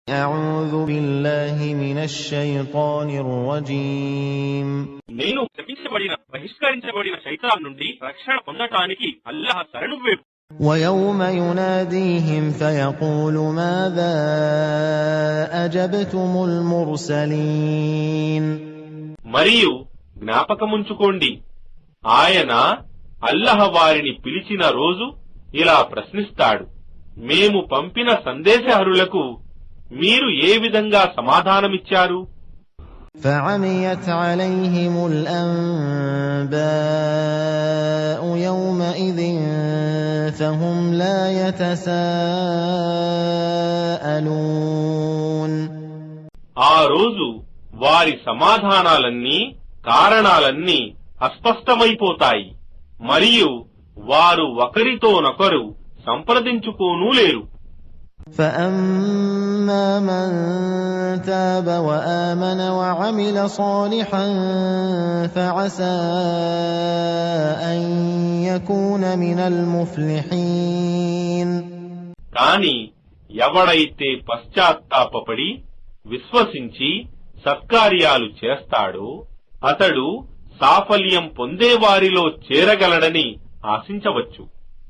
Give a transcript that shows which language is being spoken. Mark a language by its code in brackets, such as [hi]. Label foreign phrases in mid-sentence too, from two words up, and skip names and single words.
[ar] أعوذ بالله من الشيطان الرجيم [te] నేను శపించబడిన బహిష్కరించబడిన శైతాన్ నుండి రక్షణ పొందటానికి అల్లాహ్ శరణు వేడు. [ar] ويوم يناديهم فيقول ماذا أجبتم المرسلين [te] మరియు జ్ఞాపకముంచుకోండి, ఆయన అల్లాహ్ వారిని పిలిచిన రోజు ఇలా ప్రశ్నిస్తాడు, మేము పంపిన సందేశహరులకు మీరు ఏ విధంగా సమాధానమిచ్చారు? [ar] فعميت عليهم الأنباء يومئذ فهم لا يتساءلون [te] ఆ రోజు వారి సమాధానాలన్నీ కారణాలన్నీ అస్పష్టమైపోతాయి, మరియు వారు ఒకరితోనొకరు సంప్రదించుకోనూ లేరు. [ar] فأما من تاب وآمن وعمل صالحا فعسى أن يكون من المفلحين [te] కాని ఎవడైతే పశ్చాత్తాపపడి విశ్వసించి సత్కార్యాలు చేస్తాడో అతడు సాఫల్యం పొందేవారిలో చేరగలడని ఆశించవచ్చు.